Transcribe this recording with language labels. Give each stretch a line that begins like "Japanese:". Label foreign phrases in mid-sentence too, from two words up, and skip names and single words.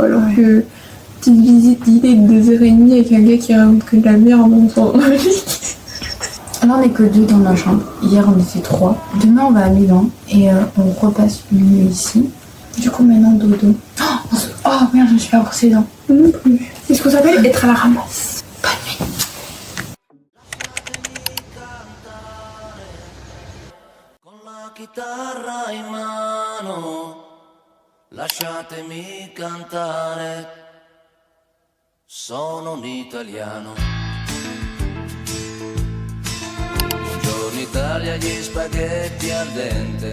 French: Alors que petite visite d'idée de 2h30 avec un gars qui raconte que de la merde dans son lit. Là, on est que 2 dans la chambre. Hier, on était 3. Demain, on va à Milan et on repasse une nuit ici. Du coup, maintenant, dodo. Oh merde, je me suis pas brossé les dents. Non plus. C'est ce qu'on s'appelle être à la ramasse. Bonne nuit.
Italian: Con la chitarra in mano, lasciatemi cantare. Sono un italiano. Buongiorno Italia, gli spaghetti al dente.